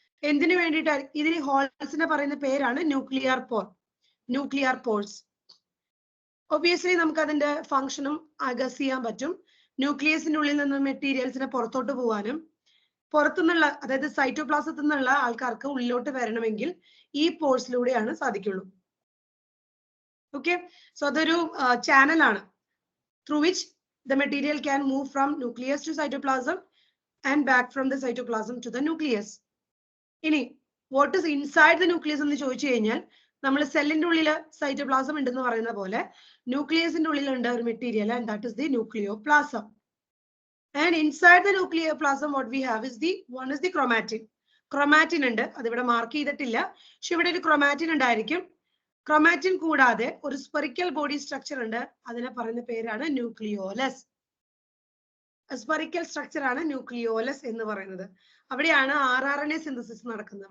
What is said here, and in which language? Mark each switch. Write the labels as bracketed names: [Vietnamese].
[Malayalam] എന്തിനു വേണ്ടിയിട്ടാണ് ഇതിന് ഹോൾസിനെ പറയുന്ന പേരാണ് ന്യൂക്ലിയർ പോഴ്സ്. ഒബിയസ്ലി നമുക്ക് അതിന്റെ ഫംഗ്ഷനും ഗസ് ചെയ്യാൻ പറ്റും. ന്യൂക്ലിയസിന്റെ ഉള്ളിൽ നിന്ന് മെറ്റീരിയൽസിനെ പുറത്തോട്ട് പോകാനും, പുറത്തുനിന്നുള്ള അതായത് സൈറ്റോപ്ലാസത്തിൽ നിന്നുള്ള ആൾക്കാർക്ക് ഉള്ളിലോട്ട് വരണമെങ്കിൽ ഈ പോഴ്സിലൂടെയാണ് സാധിക്കുള്ളൂ. [English] okay, so [Malayalam] അതൊരു ചാനലാണ് [English] Through which the material can move from nucleus to cytoplasm and back from the cytoplasm to the nucleus. [Malayalam] ഇനി [English] what is inside the nucleus [Malayalam] എന്ന് ചോദിച്ചു കഴിഞ്ഞാൽ, നമ്മൾ സെല്ലിന്റെ ഉള്ളിൽ സൈറ്റോപ്ലാസം ഉണ്ടെന്ന് പറയുന്ന പോലെ ന്യൂക്ലിയസിന്റെ ഉള്ളിലുണ്ട് ഒരു material, [English] and that is the nucleoplasm. And inside the nucleoplasm what we have is one is the chromatin [Malayalam] ഉണ്ട്. അതിവിടെ മാർക്ക് ചെയ്തിട്ടില്ല, പക്ഷെ ഇവിടെ ഒരു chromatin ഉണ്ടായിരിക്കും. ക്രോമാറ്റിൻ കൂടാതെ ഒരു സ്പെറിക്കൽ ബോഡി സ്ട്രക്ചർ ഉണ്ട്, അതിനെ പറയുന്ന പേരാണ് ന്യൂക്ലിയോലസ്. സ്പെറിക്കൽ സ്ട്രക്ചർ ആണ് ന്യൂക്ലിയോലസ് എന്ന് പറയുന്നത്. അവിടെയാണ് RNA സിന്തസിസ് നടക്കുന്നത്.